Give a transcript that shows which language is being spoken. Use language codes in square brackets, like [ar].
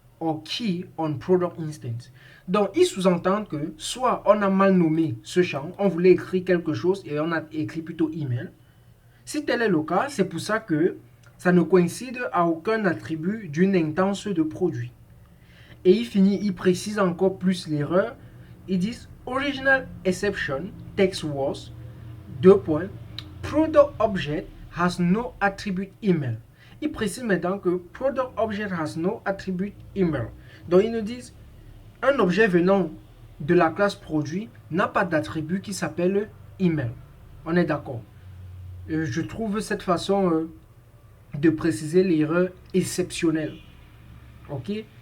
[en] or key on product instance. [fr] Donc, il sous-entend que soit on a mal nommé ce champ, on voulait écrire quelque chose et on a écrit plutôt email. Si tel est le cas, c'est pour ça que ça ne coïncide à aucun attribut d'une instance de produit. Et il précise encore plus l'erreur. Ils disent [en] original exception text was product object has no attribute email. [fr] Ils précisent maintenant que [en] product object has no attribute email. [fr] Donc ils nous disent un objet venant de la classe produit n'a pas d'attribut qui s'appelle email. On est d'accord. Je trouve cette façon de préciser l'erreur exceptionnelle. Ok.